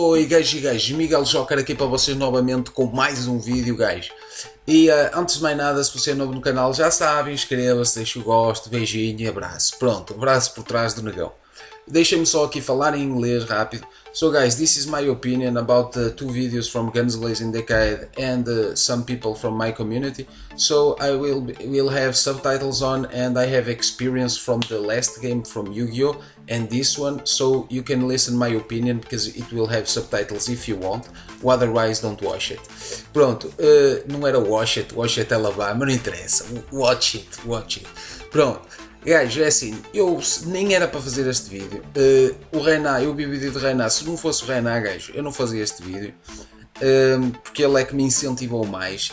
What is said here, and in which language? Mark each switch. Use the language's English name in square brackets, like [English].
[Portuguese] gajos e gajos, Miguel Joker aqui para vocês novamente com mais um vídeo, gajos. E antes de mais nada, se você é novo no canal, já sabe, inscreva-se, deixa o gosto, beijinho e abraço. Pronto, abraço por trás do negão. Deixem-me só aqui falar em inglês rápido. [English] So guys, this is my opinion about the two videos from Guns Blazing Decade and some people from my community. So I will have subtitles on, and I have experience from the last game from Yu-Gi-Oh! And this one, so you can listen my opinion because it will have subtitles if you want, otherwise don't watch it. [Portuguese] Pronto, não era [English] watch it [Portuguese] ela vai, mas não interessa, watch it. Pronto. Gajo, é assim, eu nem era para fazer este vídeo. O Renan, eu vi o vídeo de Renan. Se não fosse o Renan, gajo, eu não fazia este vídeo, porque ele é que me incentivou mais.